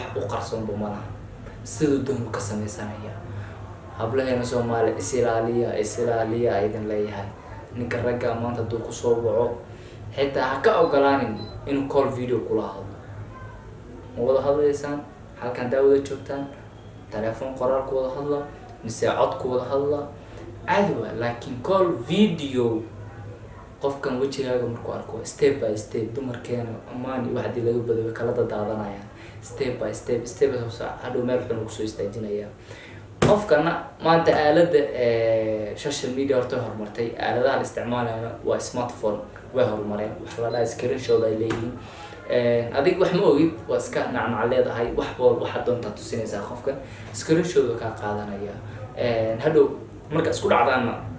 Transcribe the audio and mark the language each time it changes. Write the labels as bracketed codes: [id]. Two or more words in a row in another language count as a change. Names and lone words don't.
[so] u qarsoon bumana sidoo doon ka sameysanaya hablaheena Soomaali isilaaliya aydan leeyahay ninka ragga maanta duu ku soo waco xitaa ha ka ogolaanin inuu [en] call video [so] kula hadlo wada hadlaysaan halkan daawada joogtaan telefoon qoraal ku wada hadla mise cod ku wada hadla caadi waa laakiin [en] call video [so] qofkan wajigaaga markuu arko [en] step by step [so] dumarkeena amaani waxdii laga badaway kala daadanayaan [en] step by step [so] hadhow meel xun ku soo istaajinaya qofkana maanta aalada [en] social media [so] horta horumartay aaladaha isticmaalaya waa smartphone way horumareen wax la dhahay screenshot ay leeyihiin adig wax ma ogid waa iska nacnac leedahay wax walba waxa doonta tusinaysaa qofka screenshot ka qaadanaya hadhow marka isku dhacdaana